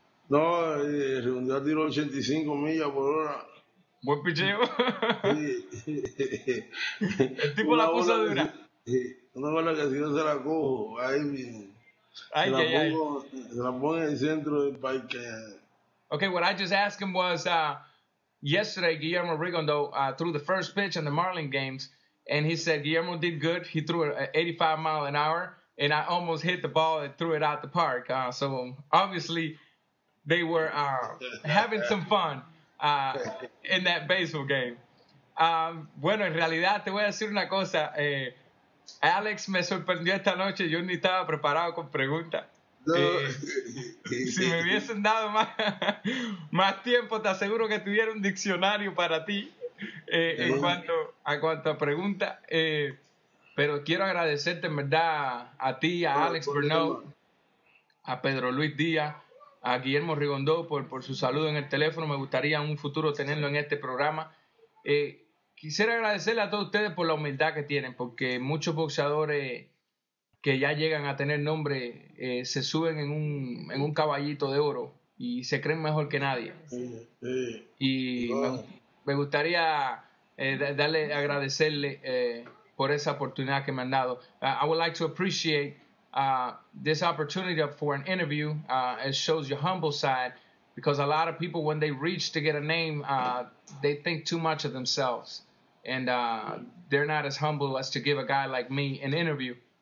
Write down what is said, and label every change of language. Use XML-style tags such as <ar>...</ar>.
<es>No, Rigondeaux tiró 85 millas por hora. Buen picheo. Sí. El tipo la puso dura. Una bola que si no se la cojo, se la pongo en el centro del parque.</es> <en>Okay, what I just asked him was yesterday Guillermo Rigondeaux threw the first pitch in the Marlin games, and he said Guillermo did good. He threw it at 85 miles an hour, and I almost hit the ball and threw it out the park. So obviously they were having some fun in that baseball game.</en> <es>Bueno, en realidad te voy a decir una cosa. Alex me sorprendió esta noche. Yo ni estaba preparado con preguntas. No. Si me hubiesen dado más tiempo, te aseguro que tuviera un diccionario para ti en cuanto a preguntas. Pero quiero agradecerte en verdad a ti, a Alex Bernaud, a Pedro Luis Díaz, a Guillermo Rigondeaux por su saludo en el teléfono. Me gustaría en un futuro tenerlo en este programa. Quisiera agradecerle a todos ustedes por la humildad que tienen, porque muchos boxeadores que ya llegan a tener nombre se suben en un caballito de oro y se creen mejor que nadie. Y me gustaría agradecerle por esa oportunidad que me han dado.</es> <en>I would like to appreciate this opportunity for an interview. It shows your humble side, because a lot of people, when they reach to get a name, they think too much of themselves, and they're not as humble as to give a guy like me an interview.</en>